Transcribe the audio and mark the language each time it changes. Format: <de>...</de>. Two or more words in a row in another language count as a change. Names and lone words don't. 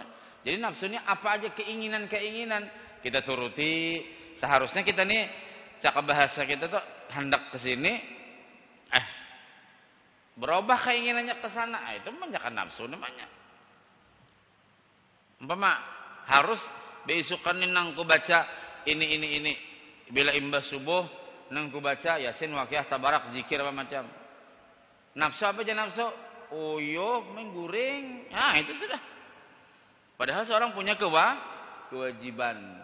<bjn>Jadi nafsunya apa aja, keinginan kita turuti, seharusnya kita nih cakap bahasa kita tuh hendak ke sini, berubah keinginannya ke sana, itu memanjakan nafsu namanya. Umpama harus beisukan nang ku baca ini, bila imbas subuh nang ku baca Yasin, Waqiah, Tabarak, zikir apa macam. Nafsu apa aja nafsu? Uyuh, main guring. Nah, itu sudah.</bjn> <id>Padahal seorang punya kewajiban.</id>